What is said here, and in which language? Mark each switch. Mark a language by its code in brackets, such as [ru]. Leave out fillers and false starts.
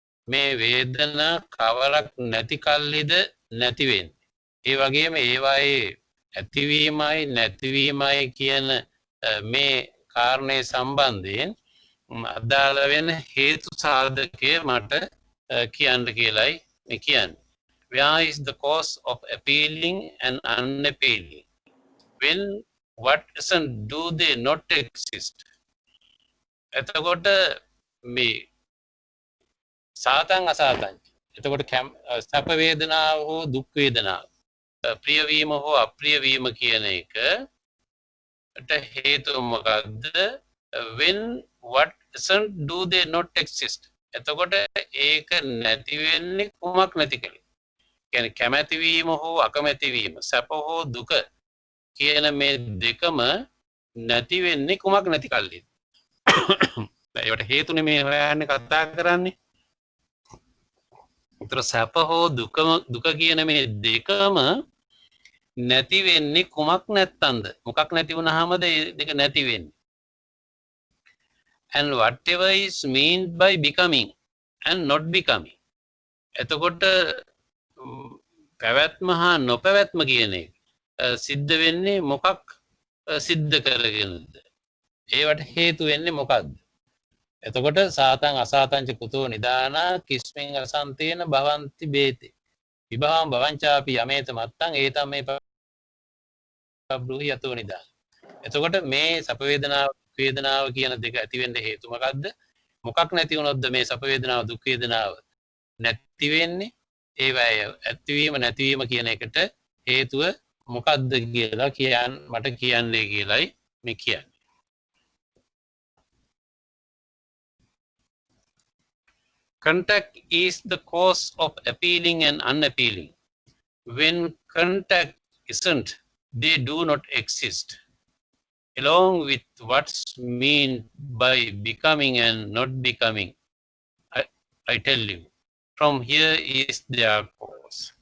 [si] මේ වේදනා කවරක් නැති කල්ලිද නැති වෙන්නේ? ඒ වගේම ඒවායේ ඇතිවීමයි නැතිවීමයි කියන මේ කාරණේ සම්බන්ධයෙන් අදාළ වෙන හේතු සාධකය මට කියන්න කියලයි මේ කියන්නේ. [en] Where is the cause of appealing and unappealing? When what isn't, do they not exist? [si] එතකොට මේ සාතං අසාතං. එතකොට සැප වේදනාව හෝ දුක් වේදනාව, ප්‍රියවීම හෝ අප්‍රියවීම කියන එකට හේතුව මොකක්ද? [en] When what isn't, do they not exist? [si] එතකොට ඒක නැති වෙන්නේ කුමක් නැති කලේ? කියන්නේ කැමැති වීම හෝ අකමැති වීම, සැප හෝ දුක කියන මේ දෙකම නැති වෙන්නේ කුමක් නැති කල්ලිද? ඒකට හේතුනේ මේ හොයන්නේ කතා කරන්නේ. උතර සැප හෝ දුක කියන මේ දෙකම නැති වෙන්නේ කුමක් නැත්තන්ද? මොකක් නැති වුණාමද ඒ දෙක නැති වෙන්නේ? [en] And whatever is meant by becoming and not becoming. [si] එතකොට පැවැත්ම හා නොපැවැත්ම කියන එක සිද්ධ වෙන්නේ මොකක් සිද්ධ කරගෙනද? ඒවට හේතු වෙන්නේ මොකක්ද? එතකොට [pi] සාතං අසාතංච කුතෝ නිදානා කිස්මින් අසන්තේන භවಂತಿ බේති විභවං භවංචාපි යමේත මත්තං ඒතම් මේ පබ්‍රූහි යතෝ නිදාන. [si] එතකොට මේ සැප වේදනාව කියන දෙක ඇති වෙන්න හේතු මොකක්ද? මොකක් නැති වුණොත්ද මේ සැප වේදනාව දුක් වේදනාව නැති වෙන්නේ? ඒවැය ඇතිවීම නැතිවීම කියන එකට හේතුව මොකක්ද කියලා මට කියන්නේ කියලයි මේ කියන්නේ. [en] Contact is the cause of appealing and unappealing. When contact isn't, they do not exist. Along with what's meant by becoming and not becoming, I tell you, from here is their cause.